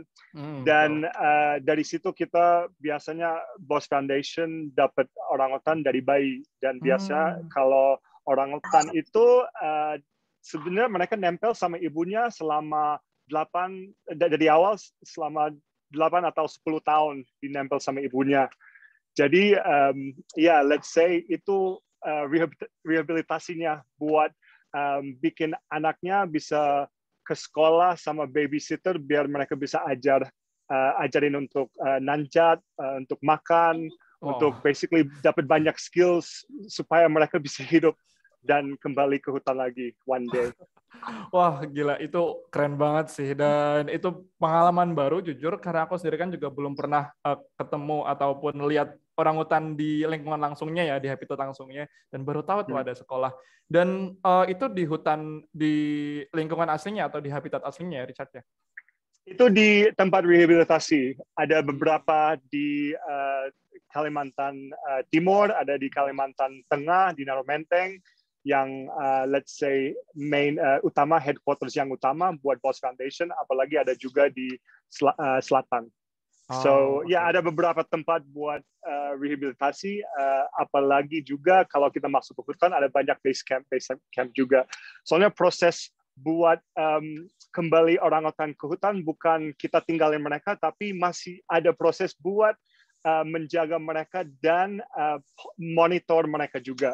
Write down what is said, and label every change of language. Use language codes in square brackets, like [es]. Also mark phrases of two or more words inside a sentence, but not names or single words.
[id] Dan dari situ kita biasanya BOS Foundation dapat orangutan dari bayi. Dan biasa kalau orangutan itu sebenarnya mereka nempel sama ibunya selama 8 dari awal selama 8 atau 10 tahun dinempel sama ibunya. Jadi [en] let's say [id] itu rehabilitasinya buat bikin anaknya bisa ke sekolah sama babysitter biar mereka bisa ajarin untuk nanjat, untuk makan, untuk basically dapat banyak skills supaya mereka bisa hidup dan kembali ke hutan lagi [en] one day. [id] Wah, gila, itu keren banget sih. Dan itu pengalaman baru, jujur, karena aku sendiri kan juga belum pernah ketemu ataupun lihat orangutan di lingkungan langsungnya ya, di habitat langsungnya. Dan baru tahu tuh ada sekolah. Dan itu di hutan, di lingkungan aslinya atau di habitat aslinya ya, Richard ya? Itu di tempat rehabilitasi. Ada beberapa di Kalimantan Timur, ada di Kalimantan Tengah, di Naro Menteng, yang [en] let's say [id] main utama, headquarters yang utama buat BOS Foundation, apalagi ada juga di selatan. So ada beberapa tempat buat rehabilitasi, apalagi juga kalau kita masuk ke hutan ada banyak [en] base camp [id] juga. Soalnya proses buat kembali orangutan ke hutan bukan kita tinggalin mereka, tapi masih ada proses buat menjaga mereka dan monitor mereka juga.